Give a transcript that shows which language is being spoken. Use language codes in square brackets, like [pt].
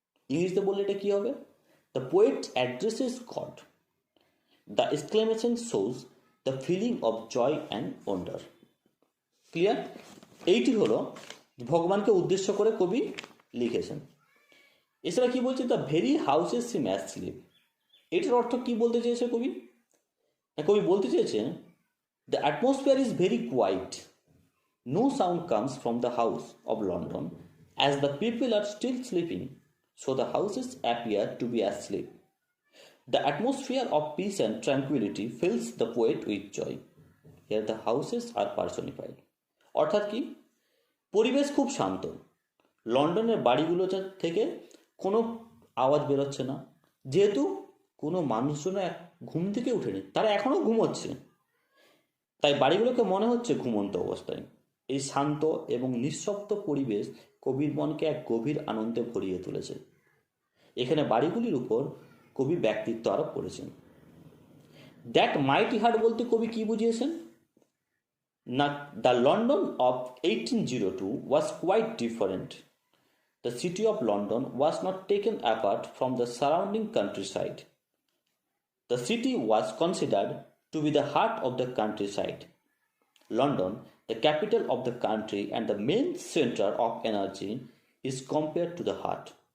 [bn] ইংরেজিতে বললে এটা কি হবে, [en] The poet addresses God, the exclamation shows the feeling of joy and wonder. Clear? [bn] এইটি হলো ভগবানকে উদ্দেশ্য করে কবি লিখেছেন। এছাড়া কি বলছে, [en] the very houses seem asleep, [bn] এটার অর্থ কি বলতে চেয়েছে কবি? কবি বলতে চেয়েছেন [en] The atmosphere is very quiet. No sound comes from the house of London as the people are still sleeping, so the houses appear to be asleep. The atmosphere of peace and tranquility fills the poet with joy. Here the houses are personified. [bn] অর্থাৎ কি, পরিবেশ খুব শান্ত, লন্ডনের বাড়িগুলো থেকে কোনো আওয়াজ বেরোচ্ছে না, যেহেতু কোনো মানুষজন ঘুম থেকে উঠেনি, তারা এখনও ঘুমোচ্ছে, তাই বাড়িগুলোকে মনে হচ্ছে ঘুমন্ত অবস্থায়। এই শান্ত এবং নিঃশব্দ পরিবেশ কবির মনকে এক গভীর আনন্দে ভরিয়ে তুলেছে। এখানে বাড়িগুলির উপর কবি ব্যক্তিত্ব আরোপ করেছেন। [en] that mighty heart [bn] বলতে কবি কি বুঝিয়েছেন না, [en] The London of 1802 was quite different. The city of London was not taken apart from the surrounding countryside. The city was considered to be the heart of the countryside. London, the capital of the country and the main center of energy, is compared to the heart.